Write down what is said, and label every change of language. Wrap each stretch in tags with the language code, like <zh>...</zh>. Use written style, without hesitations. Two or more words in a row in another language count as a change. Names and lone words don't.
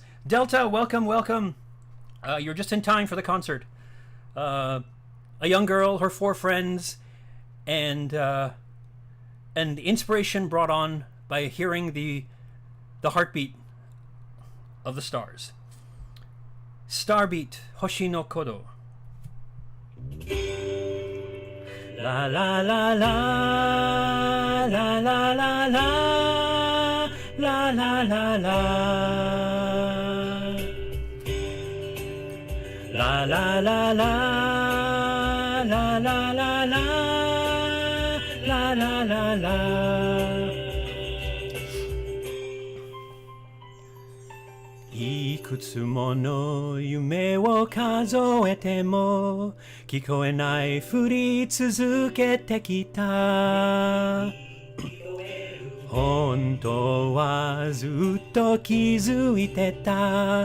<en>Delta, welcome. You're just in time for the concert. A young girl, her 4 friends, and inspiration brought on by hearing the heartbeat of the stars. Starbeat, Hoshi no Kodo. La la la la la la la la la la la la. La la la la la la la la la la la la.</en> <ja>いくつもの夢を数えても聞こえないふり続けてきた。本当はずっと気づいてた。</ja>